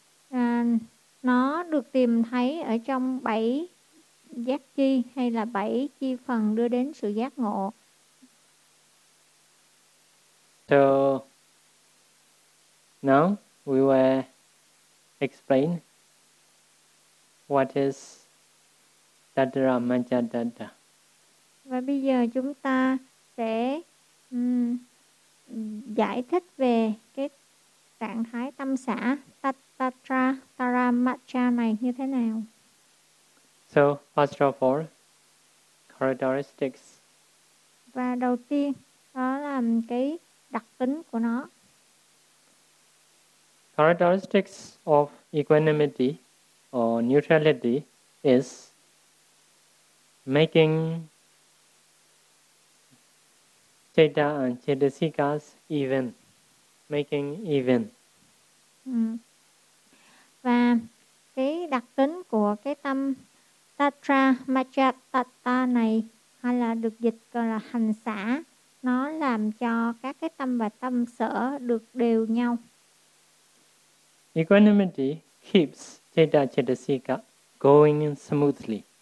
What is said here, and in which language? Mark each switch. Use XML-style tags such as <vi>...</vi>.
<vi>Và nó được tìm thấy ở trong bảy giác chi hay là bảy chi phần đưa đến sự giác ngộ.</vi> <en>So now we will explain what is tatara majjhadatta.</en> <vi>Và bây giờ chúng ta sẽ giải thích về cái trạng thái tâm xả tatara taramacha này như thế nào.</vi> <en>So first of all, characteristics.</en> <vi>Và đầu tiên đó là cái đặc tính của nó.</vi> <en>characteristics of equanimity or neutrality is making citta and cittasikas even, making even.</en> <vi>Và cái đặc tính của cái tâm tatra machatata này hay là được dịch gọi là hành xả, nó làm cho các cái tâm và tâm sở được đều nhau.</vi> <en>Equanimity keeps citta cittasika going smoothly.</en>